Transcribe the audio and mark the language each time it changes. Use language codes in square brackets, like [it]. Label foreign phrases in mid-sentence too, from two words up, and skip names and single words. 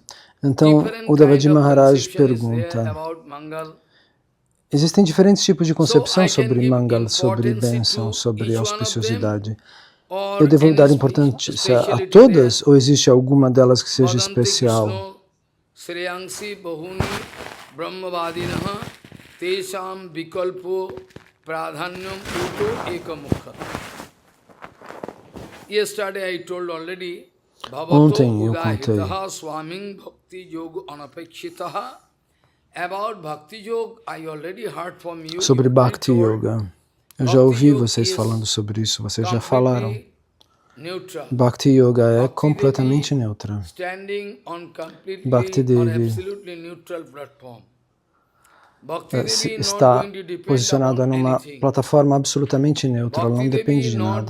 [pt] Então Uddhavaji Maharaj pergunta, existem diferentes tipos de concepção sobre Mangal, sobre bênção, sobre auspiciosidade. Eu devo dar importância a todas ou existe alguma delas que seja especial? [sa] Shreyangsi bahuni brahmavadinaha tesham vikalpo pradhanyam uto ekamukha. [en] Yesterday I told already [pt] Ontem eu contei [sa] swaming bhakti yoga anapekshitaha. [en] About bhakti yoga I already heard from you. [pt] Sobre Bhakti Yoga. Eu já ouvi vocês falando sobre isso, vocês já falaram. Bhakti Yoga é completamente neutra. Bhakti Devi está posicionada numa plataforma absolutamente neutra, ela não depende de nada.